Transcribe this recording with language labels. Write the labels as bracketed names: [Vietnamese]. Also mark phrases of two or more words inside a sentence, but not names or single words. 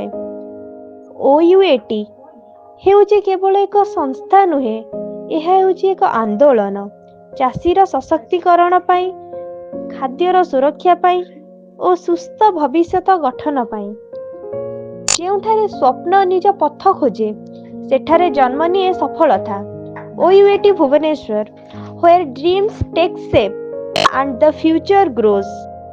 [Odia] OUAT ହେଉଛି କେବଳ ଏକ ସଂସ୍ଥା ନୁହେଁ, ଏହା ହେଉଛି ଏକ ଆନ୍ଦୋଳନ, ଚାଷୀର ସଶକ୍ତିକରଣ ପାଇଁ, ଖାଦ୍ୟର ସୁରକ୍ଷା ପାଇଁ ଓ ସୁସ୍ଥ ଭବିଷ୍ୟତ ଗଠନ ପାଇଁ। ଯେଉଁଠାରେ ସ୍ୱପ୍ନ ନିଜ ପଥ ଖୋଜେ, ସେଠାରେ ଜନ୍ମ ନିଏ ସଫଳତା। OUAT ଭୁବନେଶ୍ୱର, [English] where dreams take shape and the future grows।